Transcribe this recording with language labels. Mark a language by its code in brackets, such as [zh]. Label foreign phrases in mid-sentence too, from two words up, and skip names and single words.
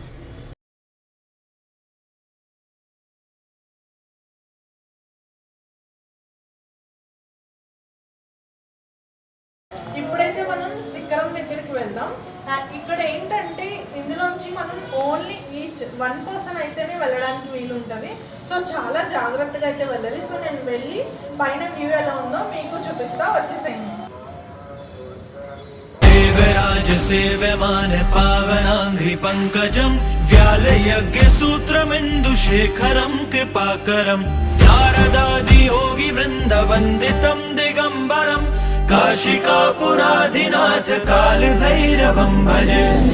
[te] ఇప్పుడైతే మనం శిఖరం దగ్గరికి వెళ్దాం. ఇక్కడ ఏంటంటే ఇందులోంచి మనం [en] only each 1 person [te] అయితేనే వెళ్ళడానికి వీలు ఉంటుంది. సో చాలా జాగ్రత్తగా అయితే వెళ్ళాలి. సో నేను వెళ్ళి పైన వ్యూ ఎలా ఉందో మీకు చూపిస్తా, వచ్చేసేయండి. [sa] देवराज सेव्यमान पावनाङ्घ्रि पङ्कजं व्यालयज्ञसूत्रमिन्दुशेखरं कृपाकरं नारदादियोगि वृन्दवन्दितं दिगम्बरं काशिकापुराधिनाथ कालभैरवं भजे